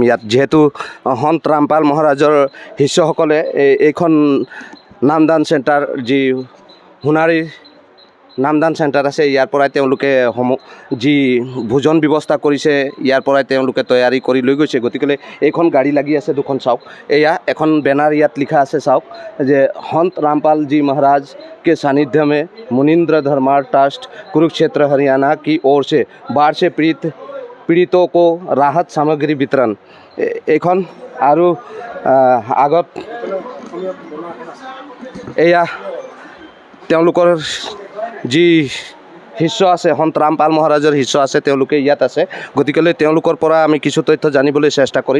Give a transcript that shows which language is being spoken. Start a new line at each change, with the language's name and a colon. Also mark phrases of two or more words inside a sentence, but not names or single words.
Assamese: ইয়াত যিহেতু সন্ত ৰামপাল মহাৰাজৰ শিষ্যসকলে এইখন নামদান চেণ্টাৰ, যি সোণাৰীৰ নামদান চেণ্টাৰ আছে, ইয়াৰ পৰাই তেওঁলোকে যি ভোজন ব্যৱস্থা কৰিছে, ইয়াৰ পৰাই তেওঁলোকে তৈয়াৰী কৰি লৈ গৈছে। গতিকে এইখন গাড়ী লাগি আছে দুখন, চাওক। এয়া এখন বেনাৰ ইয়াত লিখা আছে, চাওক, যে সন্ত
Hindi: रामपाल जी महाराज के सानिध्य में मुनीन्द्र धर्मार ट्रस्ट कुरुक्षेत्र हरियाणा की ओर से बाढ़ से पीड़ितों को राहत सामग्री वितरण।
Assamese: এইখন আৰু আগত এয়া তেওঁলোকৰ যি শিষ্য আছে, সন্ত ৰামপাল মহাৰাজৰ শিষ্য আছে, তেওঁলোকে ইয়াত আছে। গতিকে তেওঁলোকৰ পৰা আমি কিছু তথ্য জানিবলৈ চেষ্টা কৰিম।